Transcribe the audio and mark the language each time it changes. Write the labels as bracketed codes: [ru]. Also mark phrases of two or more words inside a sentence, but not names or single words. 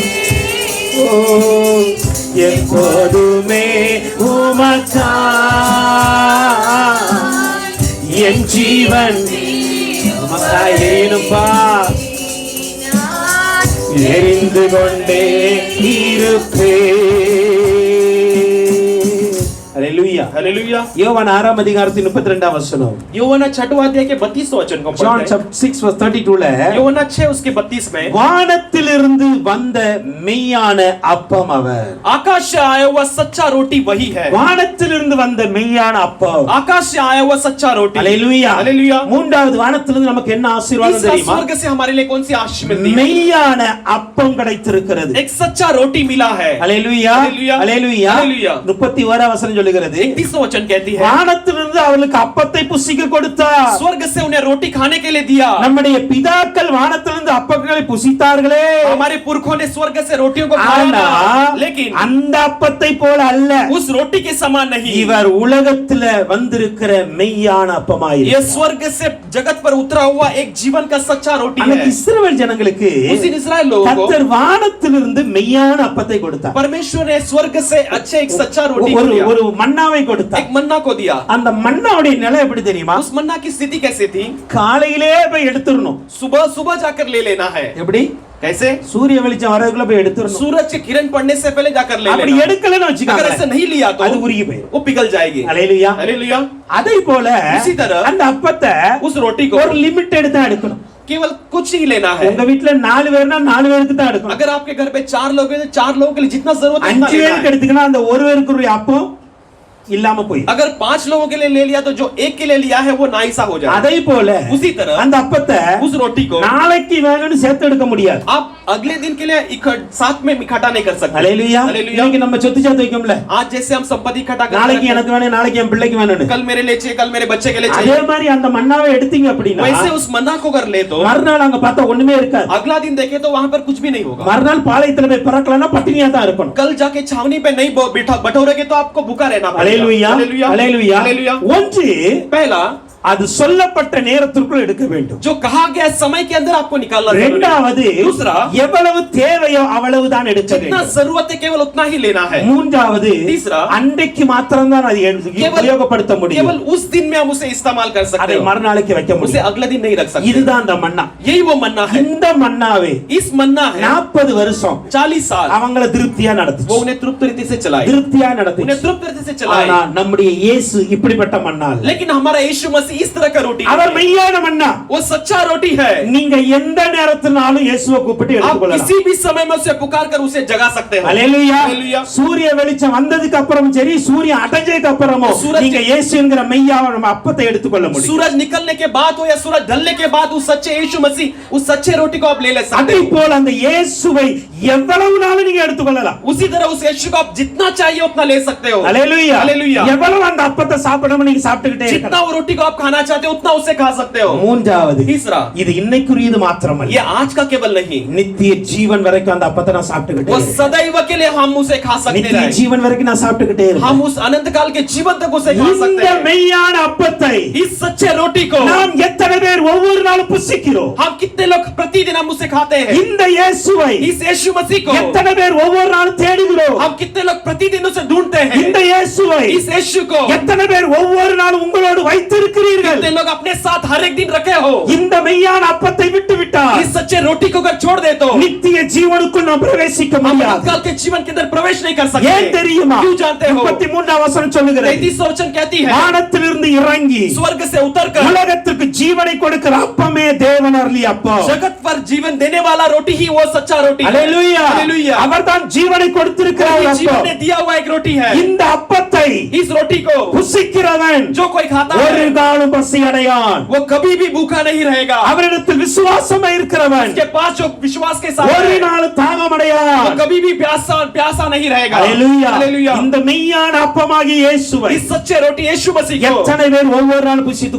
[ta] ஓ எப்போதுமே உமக்கா என் ஜீவன் உமக்கா எரியணும்பா எரிந்து கொண்டே இருப்பேன். ஹalleluya. அல்லேலூயா. [hi] हालेलुया. [ta] யோவான் 6ஆம் அதிகாரத்தின் 32ஆம் வசனம். [hi] யோவாना 6वां अध्याय के 32वां वचन को [en] John [hi] पढ़ते हैं. [ta] 6:32ல [hi] யோவானா 6 उसके 32 में [ta] வானத்திலிருந்து வந்த மெய்யான அப்பம் அவர். [hi] आकाश से आया हुआ सच्चा रोटी वही है. [ta] வானத்திலிருந்து வந்த மெய்யான அப்பம். [hi] आकाश से आया हुआ सच्चा रोटी. [ta] அல்லேலூயா. [hi] हालेलुया. [ta] மூன்றாவது வானத்திலிருந்து நமக்கு என்ன ஆசீர்வாதம் [hi] इस [ta] தெரியுமா? [hi] स्वर्ग से हमारे लिए कौन सी आशीष मिलती है? [ta] மெய்யான அப்பம் கிடைத்திருக்கிறது. [hi] एक सच्चा रोटी मिला है. [ta] அல்லேலூயா. அல்லேலூயா. அல்லேலூயா. அல்லேலூயா. 31ஆம் வசனம் சொல்லுகிறது [hi] 31वां वचन कहती है [ta] வானத்திலிருந்து அவர்களுக்கு அப்பத்தை புசிக்க கொடுத்தார். [hi] स्वर्ग से उन्हें रोटी खाने के लिए दिया. [ta] நம்முடைய பிதாக்கள் வானத்திலிருந்து அப்பங்களை புசித்தார்களே, [hi] हमारे पुरखों ने स्वर्ग से रोटियों को खाया [ta] ஆனா [hi] था, लेकिन [ta] அந்த அப்பத்தை போல அல்ல, [hi] उस रोटी के समान नहीं. [ta] இவர் உலகத்துல வந்திருக்கிற மெய்யான அப்பமாயிரு. [hi] ये स्वर्ग से जगत पर उतरा हुआ एक जीवन का सच्चा रोटी [ta] அந்த [hi] है. [ta] இஸ்ரவேல் ஜனங்களுக்கு [hi] उस दिन इस्राएल लोगों को [ta] கர்த்தர் வானத்திலிருந்து மெய்யான அப்பத்தை கொடுத்தார். [hi] परमेश्वर ने स्वर्ग से अच्छे एक सच्चा रोटी को [ta] ஒரு [hi] दिया. [ta] ஒரு மன்னாவை கொடுத்தார். [hi] एक मन्ना को दिया. [ta] அந்த மன்னாவுடைய நிலை எப்படி தெரியுமா? [hi] उस मन्ना की स्थिति कैसे थी? [ta] காலையிலே போய் எடுத்துறணும். [hi] सुबह सुबह जाकर ले लेना है. [ta] எப்படி? [hi] कैसे? [ta] சூரிய வெளிச்சம் வரதுக்குள்ள போய் எடுத்துறணும். [hi] सूरज की किरण पड़ने से पहले जाकर ले [ta] அப்படி [hi] लेना. [ta] எடுக்கலன்னு [hi] अगर [ta] வச்சுக்கோங்க, [hi] ऐसे नहीं लिया तो [ta] அது உருகி போயிடும். [hi] वो पिघल जाएगी. [ta] அல்லேலூயா. [hi] हालेलुया. [ta] அதே போல [hi] इसी तरह [ta] அந்த அப்பத்தை [hi] उस रोटी को [ta] ஒரு லிமிட்டெட் தான் எடுக்கணும். [hi] केवल कुछ ही लेना है. [ta] உங்க வீட்ல 4 பேர்னா 4 பேருக்கு தான் எடுக்கணும். [hi] अगर आपके घर पे 4 लोग हैं तो 4 लोगों के लिए जितना जरूरत है [ta] 5 [hi] उतना लेना [ta] பேருக்கு [hi] है. [ta] எடுத்துக்கினா அந்த ஒரு பேருக்கு அப்பம் இல்லாம போய். [hi] अगर 5 लोगों के लिए ले लिया तो जो एक के लिए लिया है वो नाइसा हो जाए. [ta] அதே போல [hi] उसी तरह [ta] அந்த அப்பத்தை [hi] उस रोटी को [ta] நாளைக்கு வேணும்னு சேர்த்து எடுக்க முடியாது. [hi] आप अगले दिन के लिए साथ में इकट्ठा नहीं कर सकते. [ta] அல்லேலூயா. இன்னைக்கு நம்ம சொத்து சேர்த்து வைக்கோம்ல, [hi] आज जैसे हम संपत्ति इकट्ठा [ta] நாளைக்கு [hi] करते [ta] எனக்கு வேணும், நாளைக்கு என் பிள்ளைக்கு வேணும்னு. [hi] कल मेरे लिए चाहिए, कल मेरे बच्चे के लिए [ta] அதே [hi] चाहिए. [ta] மாதிரி அந்த மன்னாவை எடுத்தீங்க அப்படின்னா [hi] वैसे उस मन्ना को अगर ले तो [ta] மறுநாள் அங்க பார்த்தா ஒண்ணுமே இருக்காது. [hi] अगला दिन देखे तो वहां पर कुछ भी नहीं होगा. [ta] மறுநாள் பாளையத்துல போய் பிறக்கலன்னா பட்டினியா தான் இருக்கணும். [hi] कल जाके छावनी पे नहीं बैठा बटोरेगे तो आपको भूखा रहना पड़ेगा. [ta] அல்லேலூயா. [hi] हालेलुया. [ta] அல்லேலூயா. [hi] हालेलुया. [ta] ஒன்று [hi] पहला [ta] அது சொல்லப்பட்ட நேரத்திற்குள் எடுக்க வேண்டும். [hi] जो कहा गया समय के अंदर आपको निकालना जरूरी है. [ta] இரண்டாவது [hi] दूसरा [ta] எவ்வளவு தேவையோ அவ்வளவுதான் எடுக்க [hi] जितना [ta] வேண்டும். [hi] जरूरत है केवल उतना ही लेना है. [ta] மூன்றாவது [hi] तीसरा [ta] அன்றைக்கு மாத்திரம் தான் அதை உபயோகப்படுத்த முடியும். [hi] केवल उस दिन में हम उसे इस्तेमाल कर सकते [ta] அதை [hi] हैं. [ta] மறுநாளைக்கு வைக்க [hi] उसे [ta] முடியும். [hi] अगले दिन नहीं रख सकते. [ta] இதுதான் அந்த மன்னா. [hi] यही वो मन्ना है. [ta] இந்த மன்னாவே [hi] इस मन्ना है [ta] 40 வருஷம் [hi] 40 साल [ta] அவங்கள திருப்தியா [hi] वो [ta] நடத்துச்சு. [hi] उन्हें तृप्त रीति से चलाए. [ta] திருப்தியா நடத்துச்சு. [hi] उन्हें तृप्त रीति से चलाए. [ta] ஆனா நம்முடைய இயேசு இப்படிப்பட்ட மன்னா அல்ல. [hi] लेकिन हमारा यीशु मसीह इस तरह का रोटी [ta] அவர் மெய்யான மன்னா. [hi] वो सच्चा रोटी है. [ta] நீங்க எந்த நேரத்தினாலும் இயேசுவை கூப்பிட்டு [hi] आप [ta] எடுத்துக்கொள்ளலாம். [hi] किसी भी समय में उसे पुकार कर उसे जगा सकते हो. [ta] அல்லேலூயா. [hi] हालेलुया. [ta] சூரிய வெளிச்சம் வந்ததுக்கு அப்புறம் சரி, சூரியன் அடைஞ்சதுக்கு அப்புறமோ [hi] सूरज- [ta] நீங்க இயேசுங்கிற மெய்யான நம்ம அப்பத்தை எடுத்துக்கொள்ள முடியும். [hi] सूरज निकलने के बाद हो या सूरज ढलने के बाद उस सच्चे यीशु मसीह उस सच्चे रोटी को आप ले सकते [ta] அதே [hi] हो. [ta] போல அந்த இயேசுவை எவ்வளவு நாளும் நீங்க எடுத்துக்கொள்ளலாம். [hi] उसी तरह उस यीशु को आप जितना चाहिए उतना ले सकते हो. [ta] அல்லேலூயா. [hi] हालेलुया. [ta] எவ்வளவு அந்த அப்பத்தை சாப்பிடணும் நீங்க சாப்பிட்டுக்கிட்டே [hi] जितना [ta] இருக்கலாம். [hi] वो रोटी को आप खाना चाहते हो उतना उसे खा सकते हो. [ta] மூன்றாவது [hi] तीसरा [ta] இது இன்னைக்குரியது மாத்திரமல்ல, [hi] ये आज का केवल नहीं, [ta] நித்திய ஜீவன் வரைக்கும் அந்த அப்பத்தை நான் சாப்பிட்டுக்கிட்டே [hi] वो [ta] இருக்கேன். [hi] सदैव के लिए हम उसे खा सकते [ta] நித்திய [hi] हैं. [ta] ஜீவன் வரைக்கும் நான் சாப்பிட்டுக்கிட்டே இருக்கேன். [hi] हम उस अनंत काल के जीवन तक उसे खा सकते [ta] இந்த [hi] हैं. [ta] மெய்யான அப்பத்தை [hi] इस सच्चे रोटी को [ta] நாம் எத்தனை பேர் ஒவ்வொரு நாளும் புசிக்கிறோம்? [hi] हम कितने लोग प्रतिदिन हम उसे खाते हैं. [ta] இந்த இயேசுவை [hi] इस यीशु मसीह को [ta] எத்தனை பேர் ஒவ்வொரு நாளும் தேடுகிறோம்? [hi] हम कितने लोग प्रतिदिन उसे ढूंढते हैं. [ta] இந்த இயேசுவை [hi] इस यीशु को [ta] எத்தனை பேர் ஒவ்வொரு நாளும் உங்களோடு வைத்திருக்கிறீர்கள்? [hi] कितने लोग अपने साथ हर एक दिन रखे हो. [ta] இந்த மெய்யான அப்பத்தை விட்டு விட்டால் [hi] इस सच्चे रोटी को अगर छोड़ दे तो [ta] நித்திய ஜீவனுக்குள் நாம் பிரவேசிக்க [hi] हम [ta] முடியாது. [hi] अनंतकाल के जीवन के अंदर प्रवेश नहीं कर सकते. [ta] ஏன் தெரியுமா? [hi] क्यों जानते हो? [ta] 33ஆம் வசனம் சொல்லுகிறது, [hi] 33 वचन कहती है [ta] வானத்திலிருந்து இறங்கி [hi] स्वर्ग से उतरकर [ta] உலகத்திற்கு ஜீவனை கொடுக்கிற அப்பமே தேவன் அருளிய அப்பம். [hi] जगत पर जीवन देने वाला रोटी ही वो सच्चा रोटी है. [ta] அல்லேலூயா. [hi] हालेलुया. [ta] அவர்தான் ஜீவனை கொடுத்திருக்கிற [hi] वही [ta] அப்பம். [hi] जीवन ने दिया हुआ एक रोटी है. [ta] இந்த அப்பத்தை [hi] इस रोटी को [ta] புசிக்கிறவன் [hi] जो कोई खाता [ta] ஒரு [hi] है [ta] நாளும் பசி அடையான். [hi] वो कभी भी भूखा नहीं रहेगा. [ta] அவரிடத்தில் விசுவாசம் இருக்கிறவன் [hi] उसके पास जो विश्वास के साथ [ta] ஒரு [hi] है [ta] நாள் தாகம் [hi] वो [ta] அடையான். [hi] कभी भी प्यासा नहीं रहेगा. [ta] அல்லேலூயா. [hi] हालेलुया. [ta] இந்த மெய்யான அப்பமாகிய இயேசுவை [hi] इस सच्चे रोटी यीशु मसीह को [ta] எத்தனை பேர் ஒவ்வொரு நாள் புசித்துக்